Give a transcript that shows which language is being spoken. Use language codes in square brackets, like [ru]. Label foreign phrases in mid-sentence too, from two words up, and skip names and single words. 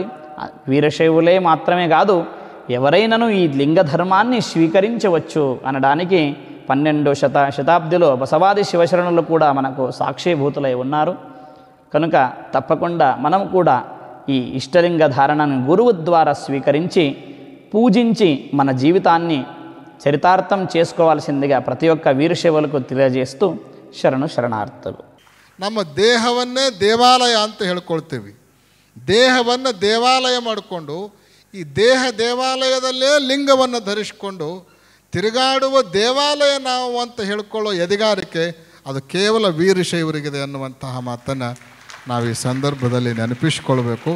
[te] వీరశైవులే మాత్రమే కాదు, ఎవరైనాను ఈ లింగ ధర్మాన్ని స్వీకరించవచ్చు అనడానికి 12వ శతాబ్దిలో బసవాది శివశరణులు కూడా మనకు సాక్షిభూతులై ఉన్నారు. కనుక తప్పకుండా మనం కూడా ఈ ఇష్టలింగ ధారణను గురువు ద్వారా స్వీకరించి పూజించి మన జీవితాన్ని చరితార్థం చేసుకోవాల్సిందిగా ప్రతి ఒక్క వీరశైవులకు తెలియజేస్తూ [kn] ಶರಣು ಶರಣಾರ್ಥರು. ನಮ್ಮ ದೇಹವನ್ನೇ ದೇವಾಲಯ ಅಂತ ಹೇಳ್ಕೊಳ್ತೀವಿ. ದೇಹವನ್ನು ದೇವಾಲಯ ಮಾಡಿಕೊಂಡು ಈ ದೇವಾಲಯದಲ್ಲೇ ಲಿಂಗವನ್ನು ಧರಿಸಿಕೊಂಡು ತಿರುಗಾಡುವ ದೇವಾಲಯ ನಾವು ಅಂತ ಹೇಳ್ಕೊಳ್ಳೋ ಎದೆಗಾರಿಕೆ ಅದು ಕೇವಲ ವೀರಶೈವರಿಗಿದೆ ಅನ್ನುವಂತಹ ಮಾತನ್ನು ನಾವು ಈ ಸಂದರ್ಭದಲ್ಲಿ ನೆನಪಿಸ್ಕೊಳ್ಬೇಕು.